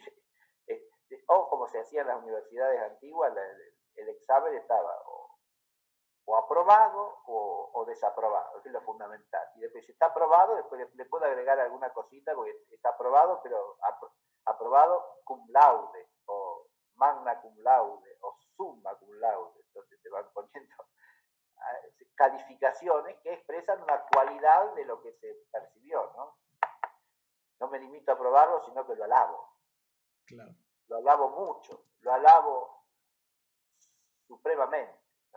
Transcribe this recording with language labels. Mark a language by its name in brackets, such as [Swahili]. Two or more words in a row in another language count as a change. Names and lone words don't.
[Spanish] O como se hacía en las universidades antiguas, el examen estaba o aprobado o desaprobado, eso es lo fundamental. Y después, si está aprobado, después le puedo agregar alguna cosita, porque está aprobado, pero aprobado [Latin] cum laude, [Spanish] o [Latin] magna cum laude, [Spanish] o [Latin] summa cum laude. [Spanish] Entonces se van poniendo calificaciones que expresan una cualidad de lo que se percibió, ¿no? No me limito a aprobarlo, sino que lo alabo. Claro. Lo alabo mucho, lo alabo supremamente, ¿no?